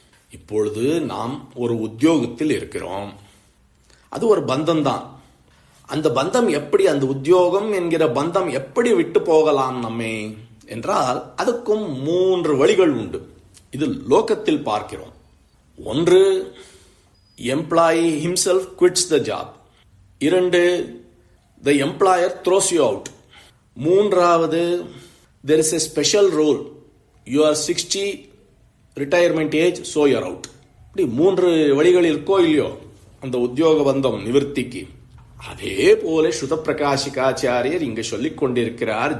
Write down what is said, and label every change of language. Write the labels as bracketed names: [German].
[Tamil] இப்பொழுது நாம் ஒரு உத்தியோகத்தில் இருக்கிறோம். அது ஒரு பந்தம் தான். அந்த பந்தம் எப்படி, அந்த உத்தியோகம் என்கிற பந்தம் எப்படி விட்டு போகலாம் நம்மை என்றால், அதுக்கும் 3 வழிகள் உண்டு. இது லோகத்தில் பார்க்கிறோம். ஒன்று, [English] Employee himself quits the job. 2, the employer throws you out. [Tamil] 3வது, [English] there is a special rule, you are 60 retirement age, so you are out. [Tamil] இப்படி 3 வழிகள் இருக்கோ இல்லையோ அந்த உத்தியோக பந்தம் நிவர்த்திக்கு. அதே போல ஸ்ருத பிரகாசிகாச்சாரியர் இங்க சொல்லிக் கொண்டிருக்கிறார்.